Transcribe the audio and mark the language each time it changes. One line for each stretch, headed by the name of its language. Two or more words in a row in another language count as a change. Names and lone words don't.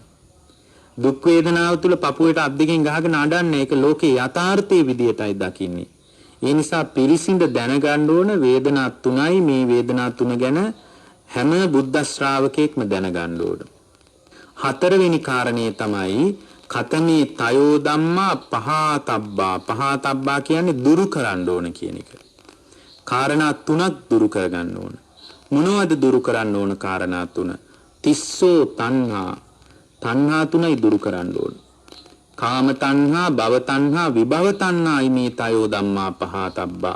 Sinhala: දුක් වේදනාව තුල පපුවට අත් දෙකෙන් ගහගෙන අඬන්නේ ඒක ලෝකේ යථාර්ථයේ විදියටයි දකින්නේ. ඒ නිසා පිරිසිඳ දැනගන්න ඕන වේදනා තුනයි. මේ වේදනා තුන ගැන හැම බුද්ධ ශ්‍රාවකෙක්ම දැනගන්න ඕන. හතරවෙනි කාරණේ තමයි
Pali: කතමේ තයෝ ධම්මා පහතබ්බා.
Sinhala: පහතබ්බා කියන්නේ දුරු කරන්න ඕන කියන එක. කාරණා තුනක් දුරු කරගන්න ඕන. මොනවද දුරු කරන්න ඕන කාරණා තුන?
Pali: තිස්සෝ තණ්හා.
Sinhala: තණ්හා තුනයි දුරු කරන්න ඕන. කාම තණ්හා, භව තණ්හා, විභව තණ්හායි
Pali: මේ තයෝ ධම්මා පහතබ්බා.